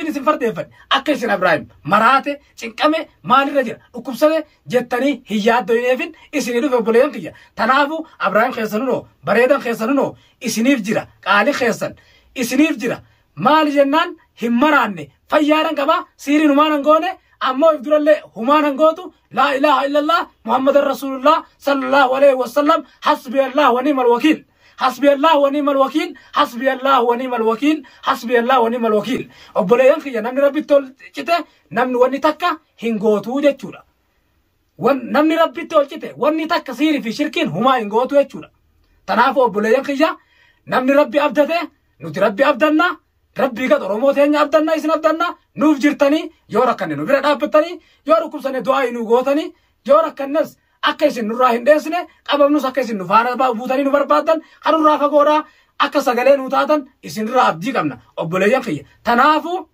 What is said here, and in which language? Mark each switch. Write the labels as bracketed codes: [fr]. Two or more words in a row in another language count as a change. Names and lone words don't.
[om] isin fardeeffadhe akka isin Ibraahim maraate cinqame maalirra jira dhukkubsate jettanii hin yaaddoneefin isinii dhufe obboleeyyan kiyya tanaafu Ibraahim keessanunoo bareedan keessanunoo isiniif jira qaalii keessan isiniif jira maali jennaan hin maraanne fayyaaran qabaa siiriin humaanan goone ammoo if durallee humaanan gootu [ar] لا إله إلا الله محمد رسول الله صلى الله عليه وسلم حسبي الله ونعم الوكيل حسبي الله ونعم الوكيل حسبي الله ونعم الوكيل حسبي الله ونعم الوكيل [om] obboleeyyan kiyya namni rabbi tolchite namni wanni takka hin gootu jechuudha namni rabbi tolchite wanni takka siirii fi shirkiin humaa hin gootu jechuudha tanaafuu obboleeyyan kiyya namni rabbi abdate nuti rabbi abdanna rabbii gad oromoo teenya abdanna isin abdanna nuuf jirtanii yoo rakkanne nu bira dhaabbattanii yoo dhukkubsanne du'aa nu gootanii yoo rakkannes akka isin nurraa hin dheessine qabamnus akka isin nu faana buutanii nu barbaadan kanurraa fagoodhaa akka sagalee nu taatan isinirraa abdii qabna obboleeyyan kiyya tanaafu